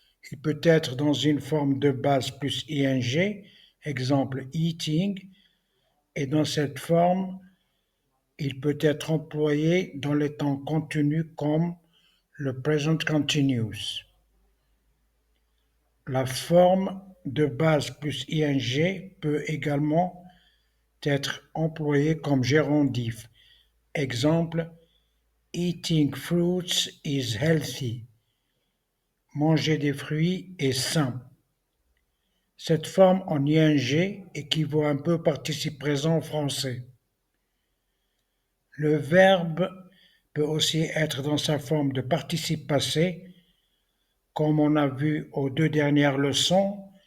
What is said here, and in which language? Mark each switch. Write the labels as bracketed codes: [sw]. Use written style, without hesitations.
[fr] Il peut être dans une forme de base plus ing, exemple eating, et dans cette forme, il peut être employé dans les temps continus comme le present continuous. La forme de base plus ing peut également être employée comme gérondif. [en] Exemple, eating fruits is healthy. [fr] Manger des fruits est sain. Cette forme en ing équivaut un peu au participe présent français. Le verbe peut aussi être dans sa forme de participe passé, comme on a vu aux 2 dernières leçons.